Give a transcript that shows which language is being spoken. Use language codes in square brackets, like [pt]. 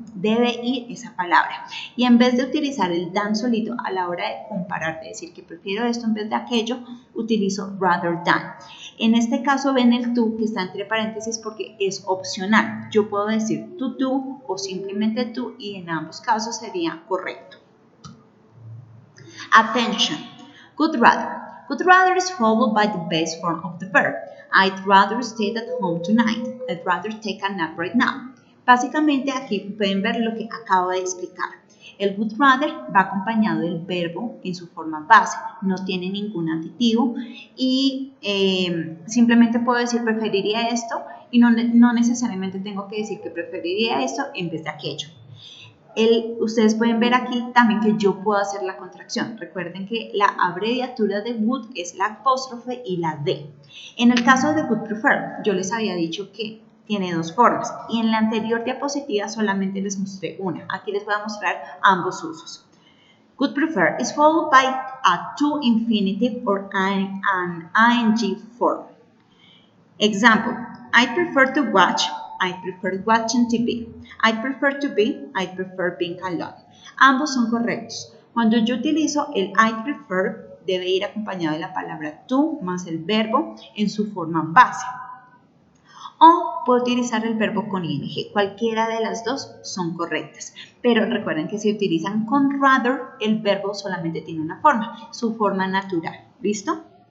[es] Debe ir esa palabra. Y en vez de utilizar el than solito a la hora de comparar, de decir que prefiero esto en vez de aquello, utilizo rather than. En este caso ven el to que está entre paréntesis porque es opcional. Yo puedo decir to do o simplemente to y en ambos casos sería correcto. [en] Attention! Would rather. Would rather is followed by the base form of the verb. I'd rather stay at home tonight. I'd rather take a nap right now. [es] Básicamente aquí pueden ver lo que acabo de explicar. El would rather va acompañado del verbo en su forma base, no tiene ningún aditivo y simplemente puedo decir preferiría esto y no necesariamente tengo que decir que preferiría esto en vez de aquello. Ustedes pueden ver aquí también que yo puedo hacer la contracción. Recuerden que la abreviatura de would es la apóstrofe y la D. En el caso de would prefer, yo les había dicho que tiene dos formas y en la anterior diapositiva solamente les mostré una. Aquí les voy a mostrar ambos usos. [en] Could prefer is followed by a to infinitive or an ing form. Example, I prefer to watch, I prefer watching TV. I prefer to be, I prefer being alone. [es] Ambos son correctos. Cuando yo utilizo el I prefer, debe ir acompañado de la palabra to más el verbo en su forma base. O puedo utilizar el verbo con ing. Cualquiera de las dos son correctas. Pero recuerden que si utilizan con rather, el verbo solamente tiene una forma, su forma natural. ¿Listo?